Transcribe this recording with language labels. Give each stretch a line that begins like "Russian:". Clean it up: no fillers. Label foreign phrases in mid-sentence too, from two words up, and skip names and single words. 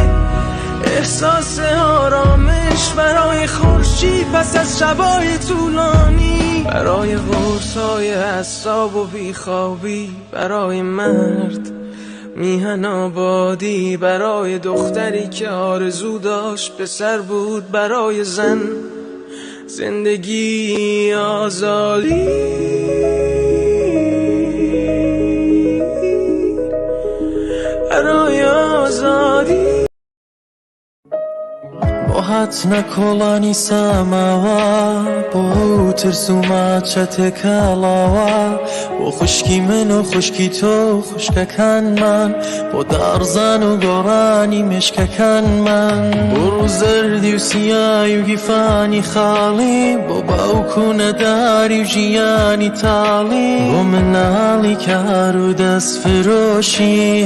Persian: احساس آرامش، برای خورشید پس از شبای طولانی، برای قرصای اعصاب و بیخوابی، برای مرد میهن آبادی، برای دختری که آرزو داشت پسر بود، برای زن زندگی آزادی، برای آزادی.
Central Kurdish: راحت نکۆڵانی ساماوە بۆ ترس و ماچەتێک کاڵاوە بۆ خوشکی من و خوشکی تۆ خوشکەکانمان بۆ دارزان و گۆڕانی مێشکەکانمان بۆ ڕوو زەردی و سیای و گیفانی خاڵی بۆ باوک و نەداری و ژیانی تاڵی بۆ مناڵی کار و دەستفرۆشی